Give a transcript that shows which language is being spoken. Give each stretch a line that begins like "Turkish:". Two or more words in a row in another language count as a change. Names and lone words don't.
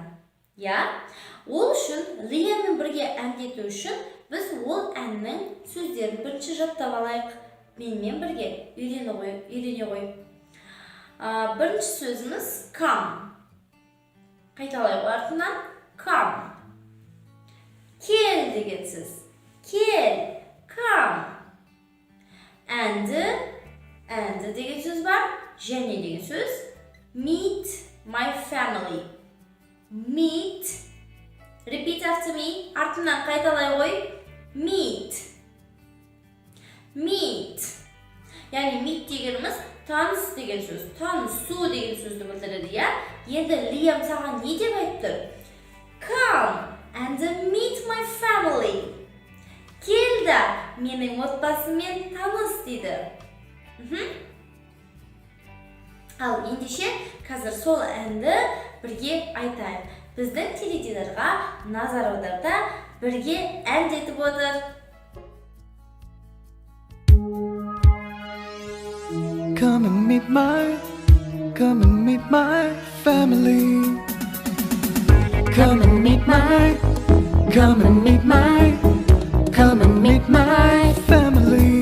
Kazakh: Ол үшін Liamмен бірге әндету үшін біз ол әннің сөздерін бірінші жаттап алайық. Менімен бірге үйрене қой. Бірінші сөзіміз come. Қайталай артынан come. Кел деген сөз. Кел,
English: come. And
Kazakh: деген сөз бар, және деген сөз.
English: Meet my family. Meet. Repeat after me.
Kazakh: Артынан қайталай қой.
English: Meet. Meet.
Kazakh: Яғни meet дегеніміз таныс деген сөз. Танысу деген сөзді білдіреді, иә? Енді Лиам саған не деп айтты?
English: Come and meet my family.
Kazakh: Келді, менің отбасыммен таныс дейді. Ал ендеше қазір сол әнді бірге айтайық. Біздің теледидарға назар аударда бірге әндетіп отыр.
English: Come and meet my family. Come and meet my family.